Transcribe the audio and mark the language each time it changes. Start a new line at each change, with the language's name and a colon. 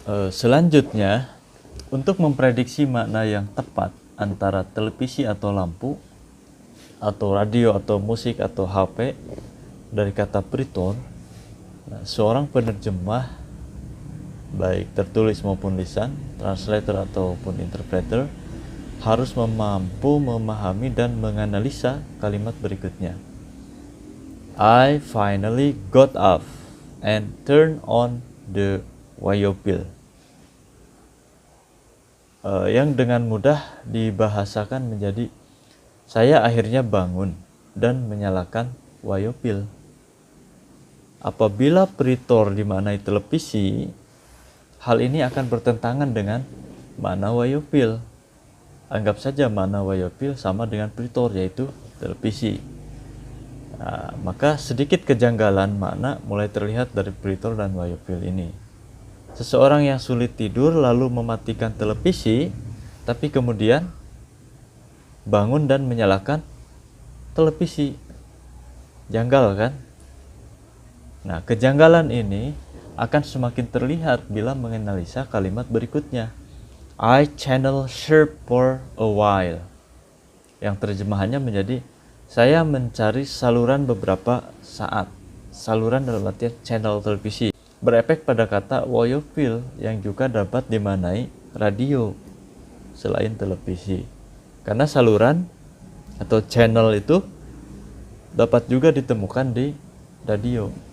Indonesian: Selanjutnya, untuk memprediksi makna yang tepat antara televisi atau lampu, atau radio atau musik atau HP dari kata pretor, seorang penerjemah baik tertulis maupun lisan, translator ataupun interpreter, harus mampu memahami dan menganalisa kalimat berikutnya.
English: I finally got up and turned on the wayopil.
Indonesian: Yang dengan mudah dibahasakan menjadi saya akhirnya bangun dan menyalakan wayopil. Apabila pretor dimaknai televisi, hal ini akan bertentangan dengan makna wayopil. Anggap saja makna wayopil sama dengan pretor, yaitu televisi. Nah, maka sedikit kejanggalan makna mulai terlihat dari pretor dan wayopil ini. Seseorang yang sulit tidur lalu mematikan televisi, tapi kemudian bangun dan menyalakan televisi. Janggal kan? Nah, kejanggalan ini akan semakin terlihat bila menganalisa kalimat berikutnya.
English: I channel surf for a while.
Indonesian: Yang terjemahannya menjadi saya mencari saluran beberapa saat. Saluran dalam artian channel televisi. Berefek pada kata wayopil yang juga dapat dimaknai radio selain televisi. Karena saluran atau channel itu dapat juga ditemukan di radio.